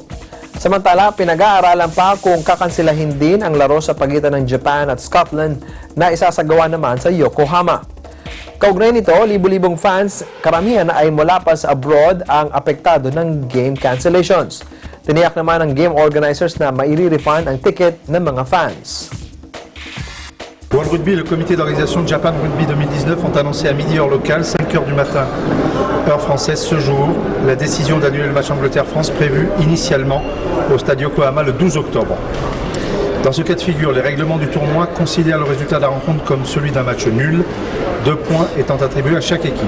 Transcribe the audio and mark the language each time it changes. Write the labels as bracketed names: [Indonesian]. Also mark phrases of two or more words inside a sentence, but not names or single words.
[Filipino] Samantala, pinag-aaralan pa kung kakansilahin din ang laro sa pagitan ng Japan at Scotland na isasagawa naman sa Yokohama. Kaugnay nito, libu-libong fans, karamihan ay mula pa sa abroad ang apektado ng [English] game cancellations. [Filipino] Tiniyak naman ng [English] game organizers [Filipino] na maire-refund ang ticket ng mga fans. [French] World Rugby et le comité d'organisation de Japan Rugby 2019 ont annoncé à midi heure locale, 5 heures du matin, heure française, ce jour, la décision d'annuler le match Angleterre-France prévu initialement au stade Yokohama le 12 octobre. Dans ce cas de figure, les règlements du tournoi considèrent le résultat de la rencontre comme celui d'un match nul, 2 points étant attribués à chaque équipe.